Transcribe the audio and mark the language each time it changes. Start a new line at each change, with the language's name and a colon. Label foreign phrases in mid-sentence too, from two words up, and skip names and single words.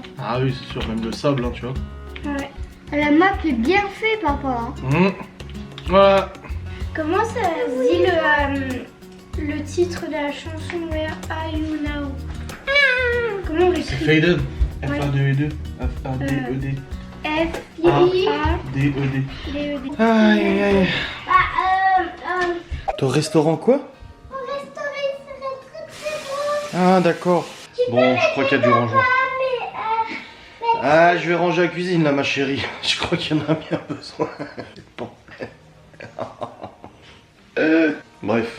French: Ah oui, c'est sûr, même le sable, hein, tu vois. Ouais. La map est bien faite, papa. Voilà. Comment ça se dit le titre de la chanson Where Are You Now? Comment on C'est l'écrit? Faded. Ouais. F-A-D-E-D. F-A-D-E-D. F-I-A-D-E-D. D-E-D. Aïe, aïe, aïe. Ton restaurant quoi? Au restaurant, il serait très très bon. Ah, d'accord. Bon, je crois qu'il y a du rangement. Ah, je vais ranger la cuisine là, ma chérie. Je crois qu'il y en a bien besoin. Bon. Bref.